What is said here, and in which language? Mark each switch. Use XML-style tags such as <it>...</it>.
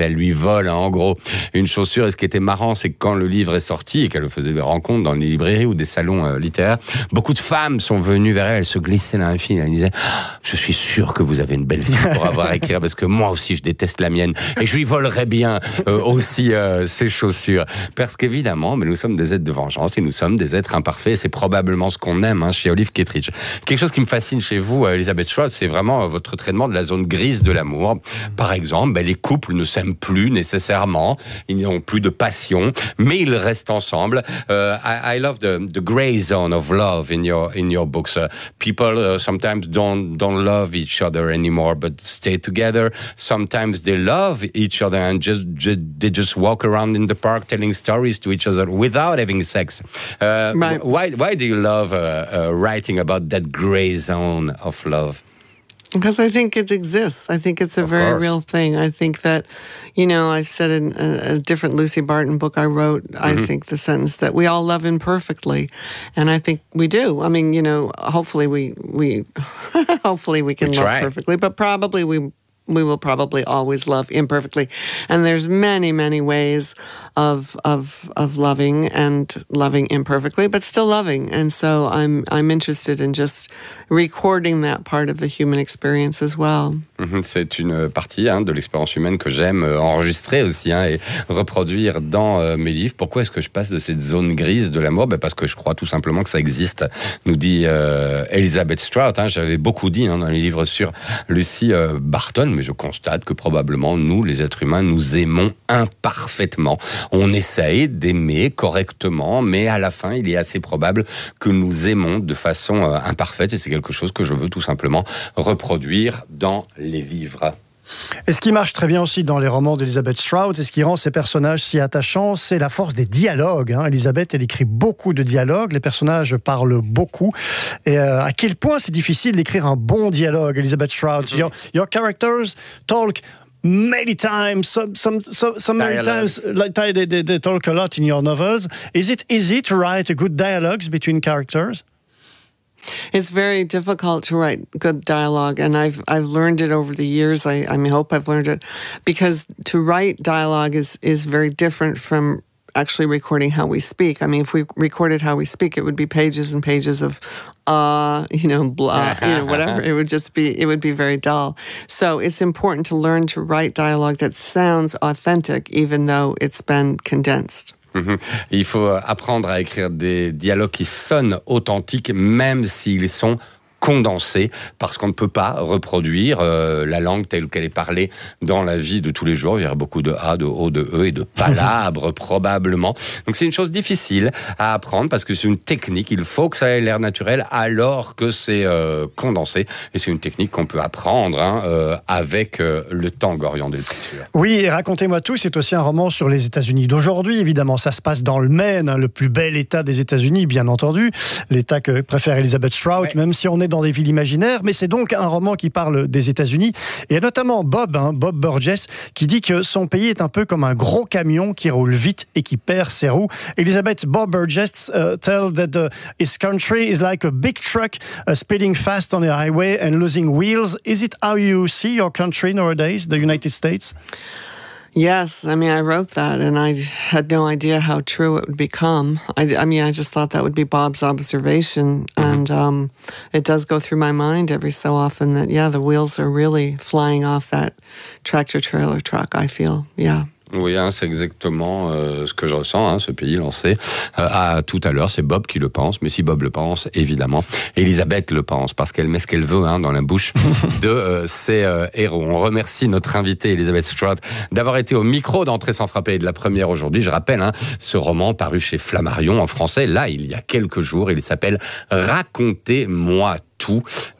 <fr>Elle lui vole en gros une chaussure. Et ce qui était marrant, c'est que quand le livre est sorti et qu'elle faisait des rencontres dans les librairies ou des salons littéraires, beaucoup de femmes sont venues vers elle, elles se glissaient dans la fille, elles disaient « Je suis sûr que vous avez une belle-fille pour avoir à écrire parce que moi aussi je déteste la mienne et je lui volerais bien aussi ses chaussures. » Parce qu'évidemment, nous sommes des êtres de vengeance et nous sommes des êtres imparfaits. C'est probablement ce qu'on aime chez Olive Kittredge. Quelque chose qui me fascine chez vous, Elizabeth Shaw, c'est vraiment votre traitement de la zone grise de l'amour. Par exemple, les couples ne s'aiment plus nécessairement. Ils n'ont plus de passion, mais ils restent ensemble.</fr> <en>I love the gray zone of love in your books. People sometimes don't love each other anymore, but stay together. Sometimes they love each other and just walk around in the park telling stories to each other without having sex. Why do you love writing about that gray zone of love? Because I think it exists. I think it's a very real thing. I think that, you know, I've said in a different Lucy Barton book I wrote, I think the sentence that we all love imperfectly. And I think we do. I mean, you know, hopefully we can we love try. Perfectly, but probably we will probably always love imperfectly. And there's many, many ways of loving and loving imperfectly, but still loving. And so I'm interested in just recording that part of the human experience as well.</en> <fr>C'est une partie de l'expérience humaine que j'aime enregistrer aussi et reproduire dans mes livres. Pourquoi est-ce que je passe de cette zone grise de l'amour? Parce que je crois tout simplement que ça existe, nous dit Elizabeth Strout. J'avais beaucoup dit dans les livres sur Lucy Barton, mais je constate que probablement nous, les êtres humains, nous aimons imparfaitement. On essaye d'aimer correctement, mais à la fin, il est assez probable que nous aimons de façon imparfaite. Et c'est quelque chose que je veux tout simplement reproduire dans les livres. Et ce qui marche très bien aussi dans les romans d'Elizabeth Strout et ce qui rend ses personnages si attachants, c'est la force des dialogues. Elizabeth, elle écrit beaucoup de dialogues, les personnages parlent beaucoup. Et à quel point c'est difficile d'écrire un bon dialogue, Elizabeth Strout?</fr> <en>Your characters talk many times, they talk a lot in your novels. Is it easy to write a good dialogues between characters? It's very difficult to write good dialogue, and I've learned it over the years. I hope I've learned it, because to write dialogue is very different from actually recording how we speak. I mean, if we recorded how we speak, it would be pages and pages of you know, blah, you know, whatever. It would be very dull. So it's important to learn to write dialogue that sounds authentic, even though it's been condensed. Mm-hmm. Il faut apprendre à écrire des dialogues qui sonnent authentiques, même s'ils sont condensés, parce qu'on ne peut pas reproduire la langue telle qu'elle est parlée dans la vie de tous les jours. Il y aura beaucoup de A, de O, de E et de palabres, probablement. Donc c'est une chose difficile à apprendre, parce que c'est une technique, il faut que ça ait l'air naturel alors que c'est condensé. Et c'est une technique qu'on peut apprendre avec le temps, Gorian, de l'écriture. Oui, et Racontez-moi tout, c'est aussi un roman sur les États-Unis d'aujourd'hui, évidemment. Ça se passe dans le Maine, hein, le plus bel état des États-Unis, bien entendu. L'état que préfère Elizabeth Strout, ouais. Même si on est dans des villes imaginaires, mais c'est donc un roman qui parle des États-Unis. Et il y a notamment Bob, hein, Bob Burgess, qui dit que son pays est un peu comme un gros camion qui roule vite et qui perd ses roues. Elizabeth, Bob Burgess tells that his country is like a big truck speeding fast on the highway and losing wheels. Is it how you see your country nowadays, the United States? Yes, I mean, I wrote that and I had no idea how true it would become. I just thought that would be Bob's observation. Mm-hmm. And it does go through my mind every so often that, yeah, the wheels are really flying off that tractor trailer truck, I feel, yeah.</en> <fr>Oui, hein, c'est exactement ce que je ressens, hein, ce pays lancé. Tout à l'heure, c'est Bob qui le pense, mais si Bob le pense, évidemment, Elisabeth le pense, parce qu'elle met ce qu'elle veut, hein, dans la bouche de ses héros. On remercie notre invitée, Elizabeth Strout, d'avoir été au micro d'Entrée sans frapper et de la première aujourd'hui. Je rappelle, hein, ce roman paru chez Flammarion en français, là, il y a quelques jours, il s'appelle « Racontez-moi tout ».</fr>